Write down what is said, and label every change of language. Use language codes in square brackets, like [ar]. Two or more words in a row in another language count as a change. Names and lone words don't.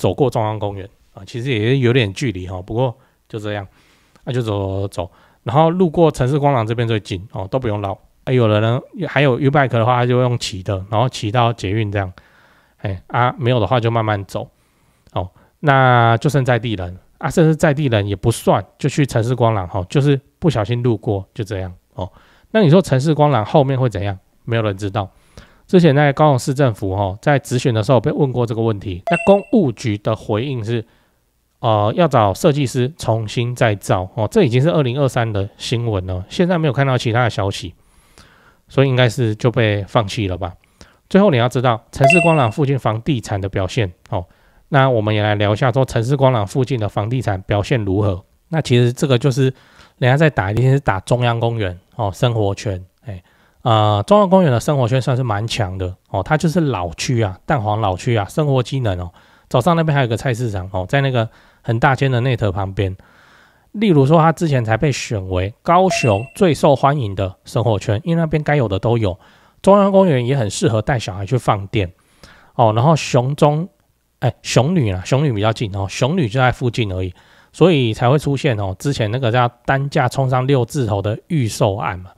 [zh] 走過中央公園其實也有點距離不過就這樣就走，然後路過城市光廊這邊最近都不用繞有的人還有 U-Bike 的話，他就用騎的，然後騎到捷運這樣沒有的話就慢慢走那就剩在地人甚至在地人也不算，就去城市光廊就是不小心路過就這樣那你說城市光廊後面會怎樣？沒有人知道。之前在高雄市政府在質詢的時候被問過這個問題，那公務局的回應是要找設計師重新再造這已經是2023的新聞了，現在沒有看到其他的消息，所以應該是就被放棄了吧。最後你要知道城市光廊附近房地產的表現那我們也來聊一下說城市光廊附近的房地產表現如何。那其實這個就是人家在打，一定是打中央公園生活圈中央公園的生活圈算是蠻強的它就是老區蛋黃老區生活機能早上那邊還有一個菜市場在那個很大間的內特旁邊。例如說它之前才被選為高雄最受歡迎的生活圈，因為那邊該有的都有。中央公園也很適合帶小孩去放電然後雄女比較近雄女就在附近而已，所以才会出現之前那個叫單價衝上6字頭的預售案嘛。